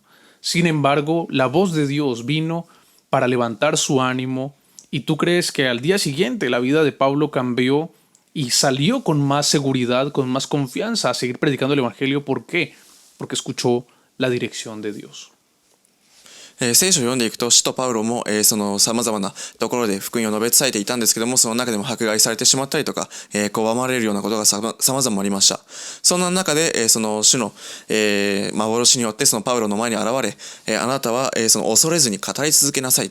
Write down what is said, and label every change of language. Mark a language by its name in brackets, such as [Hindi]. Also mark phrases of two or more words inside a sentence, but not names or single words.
[Spanish] Sin embargo, la voz de Dios vino para levantar su ánimo y tú crees que al día siguiente la vida de Pablo cambió y salió con más seguridad, con más confianza a seguir predicando el Evangelio. ¿Por qué? Porque escuchó la dirección de Dios. [Japanese] 聖書を読んでいくと、使徒パウロも、その様々なところで福音を述べ伝えていたんですけども、その中でも迫害されてしまったりとか、拒まれるようなことが様々ありました。そんな中で、その主の、幻によってそのパウロの前に現れ、あなたは、その恐れずに語り続けなさい。